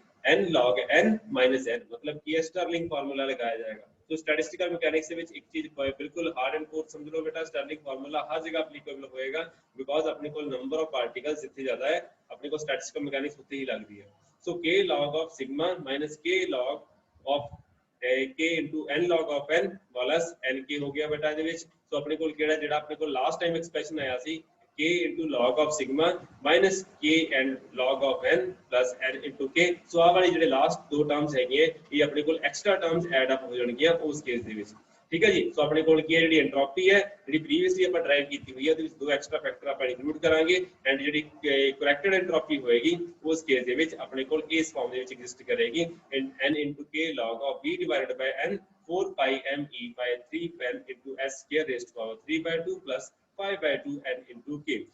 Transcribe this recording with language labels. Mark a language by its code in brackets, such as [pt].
[en] n log n minus n [hi] मतलब कि Stirling formula लगाया जाएगा तो स्टैटिस्टिकल मैकेनिक्स [pa] ਦੇ ਵਿੱਚ ਇੱਕ ਚੀਜ਼ ਬਿਲਕੁਲ ਹਾਰਡ ਐਂਡ ਕੋਰ ਸਮਝ ਲਓ ਬੇਟਾ ਸਟਰਲਿੰਗ ਫਾਰਮੂਲਾ ਹਰ ਜਗ੍ਹਾ ਐਪਲੀਕੇਬਲ ਹੋਏਗਾ ਬਿਕੋਜ਼ ਆਪਣੇ ਕੋਲ ਨੰਬਰ ਆਫ ਪਾਰਟੀਕਲਸ ਜਿੱਥੇ ਜ਼ਿਆਦਾ ਹੈ ਆਪਣੇ ਕੋਲ ਸਟੈਟਿਸਟਿਕਲ ਮੈਕੈਨਿਕਸ ਉੱਥੇ ਹੀ ਲੱਗਦੀ ਹੈ ਸੋ [en] k log of sigma minus k log of k into n log of n plus nk [hi] हो गया बेटा [pa] ਇਹਦੇ ਵਿੱਚ। ਸੋ ਆਪਣੇ ਕੋਲ ਕਿਹੜਾ ਜਿਹੜਾ ਆਪਣੇ ਕੋਲ ਲਾਸਟ ਟਾਈਮ ਐਕਸਪ੍ਰੈਸ਼ਨ ਆਇਆ ਸੀ [en] k into log of sigma minus k and log of n plus n into k। [pa] ਸੋ ਆਹ ਵਾਲੀ ਜਿਹੜੇ ਲਾਸਟ ਦੋ ਟਰਮਸ ਹੈਗੀਆਂ ਇਹ ਆਪਣੇ ਕੋਲ ਐਕਸਟਰਾ ਟਰਮਸ ਐਡ ਅਪ ਹੋ ਜਾਣਗੀਆਂ ਉਸ ਕੇਸ ਦੇ ਵਿੱਚ। ਠੀਕ ਹੈ ਜੀ। ਸੋ ਆਪਣੇ ਕੋਲ ਕੀ ਹੈ ਜਿਹੜੀ ਐਂਟਰੋਪੀ ਹੈ ਜਿਹੜੀ ਪ੍ਰੀਵੀਅਸਲੀ ਆਪਾਂ ਡਰਾਈਵ ਕੀਤੀ ਹੋਈ ਹੈ ਉਹਦੇ ਵਿੱਚ ਦੋ ਐਕਸਟਰਾ ਫੈਕਟਰ ਆਪਾਂ ਇਨਕਲੂਡ ਕਰਾਂਗੇ ਐਂਡ ਜਿਹੜੀ ਕਰੈਕਟਡ ਐਂਟਰੋਪੀ ਹੋਏਗੀ ਉਸ ਕੇਸ ਦੇ ਵਿੱਚ ਆਪਣੇ ਕੋਲ ਇਸ ਫਾਰਮ ਦੇ ਵਿੱਚ ਐਗਜ਼ਿਸਟ ਕਰੇਗੀ [en] n into k log of v divided by n 4 pi m e by 3 n into s square raised to power 3 by 2 plus 5 by 2 n into k।